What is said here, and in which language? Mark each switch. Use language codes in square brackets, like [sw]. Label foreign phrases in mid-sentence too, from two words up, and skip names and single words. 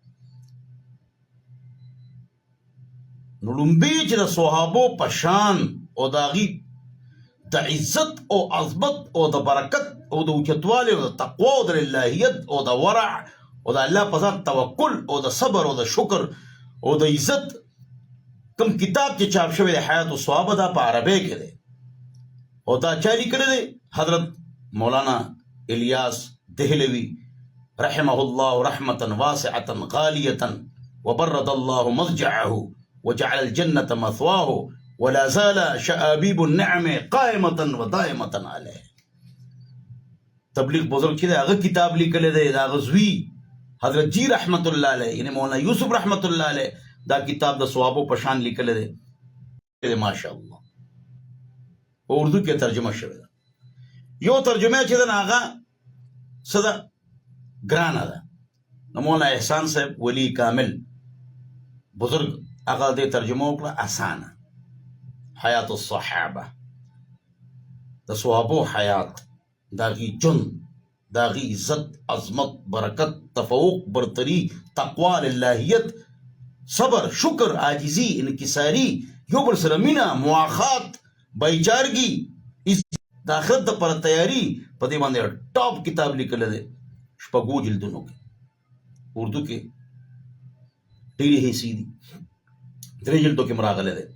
[ps] نو لومبی چې د صحابو په شان او د هغې د عزت او عظمت او د برکت او د اوچتوالي او د تقوا او د للهیت او د ورع او د الله په ذات توکل او د صبر او د شکر او د عزت کوم کتاب چې چاپ شوی دی حیات الصحابه دا په عربی کې دی او دا چا لیکلی دی؟ [ar] حضرت مولانا الیاس دهلوی رحمه الله رحمة واسعة غالية وبرد الله مضجعه وجعل الجنة مثواه ولا زال شآبيب النعم قائمة ودائمة عليه. [ps] تبلیغ بزرگ چې هغه کتاب لیکلی دی د هغه زوی حضرت جی [ar] رحمت الله علیه [ps] یعنی مولانا یوسف [ar] رحمت الله علیه [ps] دا کتاب د صحابو په شان لیکلی دی ماشاءالله، په اردو کې ترجمه شوی ده. یو ترجمه چې ده هغه څه ده ګرانه ده، نو مولانا احسان صاحب ولی کامل بزرگ هغه دې ترجمه وکړه اسانه. حیات الصحابه د صحابو حیات، د هغې ژوند، د هغې عزت عظمت برکت تفوق برتري تقوا للهیت صبر شکر عاجزي انکساري یو بل سره مینه مواخات بایچارګي د آخرت دپاره تیاري په دې باندې ټاپ کتاب لیکلی دی شپږو جلدونو کې، اردو کې ډېرې حصې دي، 3 جلدو کې راغلی دی.